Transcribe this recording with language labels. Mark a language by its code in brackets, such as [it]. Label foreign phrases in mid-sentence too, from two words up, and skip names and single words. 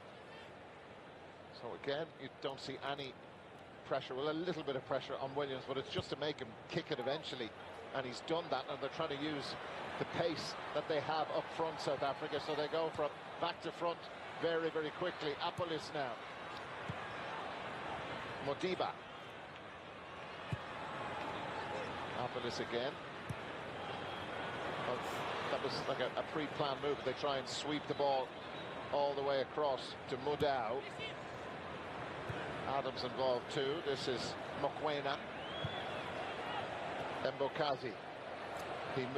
[en] So again, you don't see any pressure. Well, a little bit of pressure on Williams, but it's just to make him kick it eventually. And he's done that, and they're trying to use the pace that they have up front, South Africa. So they go from back to front very, very quickly. Apolis now. Modiba. Apolis again. Well, that was like a pre-planned move. They try and sweep the ball all the way across to Mudau. Adams involved too. This is Mokwena. Mbokazi. He moved